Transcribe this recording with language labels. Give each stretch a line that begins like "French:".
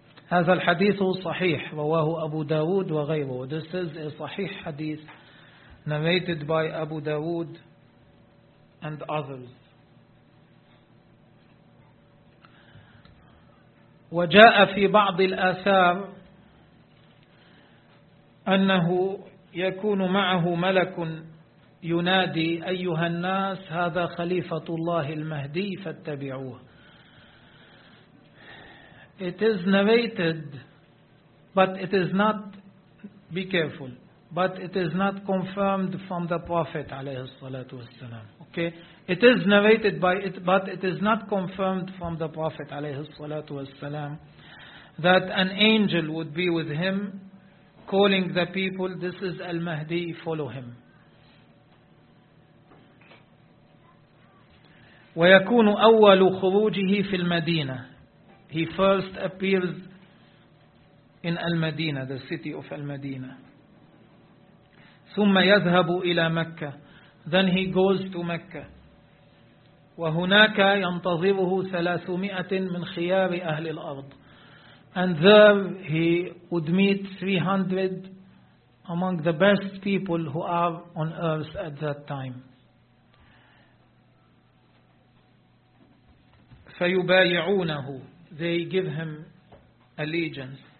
Arabic: هذا الحديث صحيح رواه أبو داود وغيره.
English: This is a صحيح hadith narrated by Abu Dawood and others.
Arabic: وجاء في بعض الآثار أنه يكون معه ملك ينادي أيها الناس هذا خليفة الله المهدي فاتبعوه.
English: It is narrated, but it is not, be careful, but it is not confirmed from the Prophet
Arabic: عليه الصلاة والسلام.
English: Okay? It is narrated by it, but it is not confirmed from the Prophet
Arabic: عليه الصلاة والسلام
English: that an angel would be with him calling the people, this is Al-Mahdi, follow him.
Arabic: ويكون أول خروجه في المدينة.
English: He first appears in Al-Madinah, the city of Al-Madinah.
Arabic: ثم يذهب إلى مكة.
English: Then he goes to Mecca.
Arabic: وهناك ينتظره 300 من خيار أهل الأرض.
English: And there he would meet 300 among the best people who are on earth at that time.
Arabic: فيبايعونه.
English: They give him allegiance.